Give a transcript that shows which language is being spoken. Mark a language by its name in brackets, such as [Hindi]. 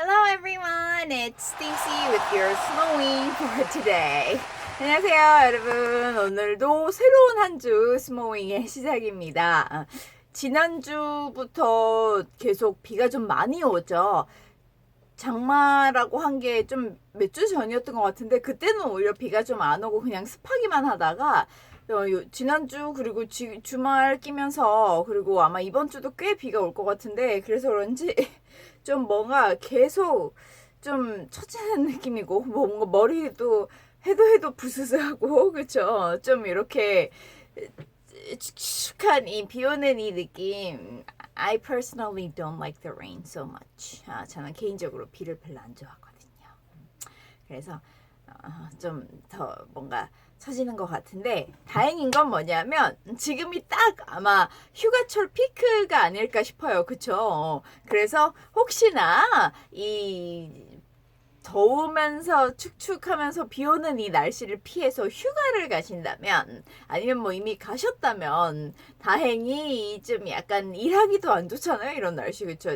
[English] everyone, it's Stacy with your Smowing for today. [Korean] 안녕하세요 여러분. 오늘도 새로운 한 주 스모잉의 시작입니다. 지난주부터 계속 비가 좀 많이 오죠. 장마라고 한 게 좀 몇 주 전이었던 것 같은데 그때는 오히려 비가 좀 안 오고 그냥 습하기만 하다가 지난주 그리고 주말 끼면서 그리고 아마 이번 주도 꽤 비가 올 것 같은데 그래서 그런지 좀 뭔가 계속 좀 처지는 느낌이고 뭔가 머리도 해도 부스스하고 그쵸? 좀 이렇게 축축한 이 비 오는 이 느낌. [English] I personally don't like the rain so much. [Korean] 저는 개인적으로 비를 별로 안 좋아하거든요. 그래서 좀 더 뭔가 처지는 것 같은데 다행인 건 뭐냐면 지금이 딱 아마 휴가철 피크가 아닐까 싶어요. 그쵸? 그래서 혹시나 이 더우면서 축축하면서 비 오는 이 날씨를 피해서 휴가를 가신다면 아니면 뭐 이미 가셨다면 다행히 좀 약간 일하기도 안 좋잖아요. 이런 날씨 그쵸?